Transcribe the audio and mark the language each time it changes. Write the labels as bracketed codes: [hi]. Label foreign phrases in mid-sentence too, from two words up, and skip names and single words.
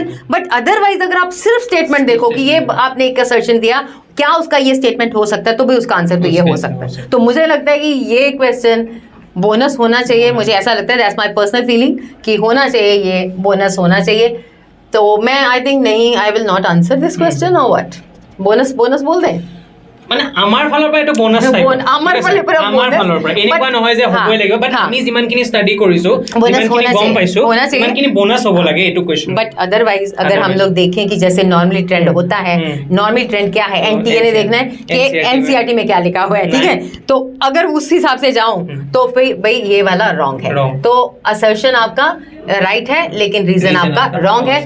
[en] but otherwise [hi] अगर आप सिर्फ स्टेटमेंट देखो कि ये आपने एक असर्शन दिया, क्या उसका ये स्टेटमेंट हो सकता है, तो भी उसका आंसर तो ये हो सकता है। तो मुझे लगता है कि ये [en] question bonus [hi] होना चाहिए, मुझे ऐसा लगता है, [en] that's my personal feeling [hi] कि होना चाहिए, ये बोनस होना चाहिए। तो मैं [en] I think नहीं, I will not answer this question और what, bonus [hi] बोल दें [as] মানে আমাৰ ফালৰ পৰা এইটো [en] bonus type, [as] আমাৰ ফালৰ পৰা এনেকুৱা নহয় যে হ'বই লাগিব, বাট আমি যিমানখিনি ষ্টাডি কৰিছো যিমানখিনি গম পাইছো যিমানখিনি বোনাছ হ'ব লাগে এইটো क्वेश्चन। [en] but otherwise [hi] अगर हम लोग देखें कि जैसे [en] normally trend [hi] होता है, [en] normally trend [hi] क्या है, एनटीए ने देखना है कि एनसीईआरटी में क्या लिखा हुआ है, ठीक है। तो अगर उस हिसाब से जाऊं तो फिर भाई ये वाला रॉन्ग है, तो असर्शन आपका राइट है लेकिन रीजन आपका रॉन्ग है।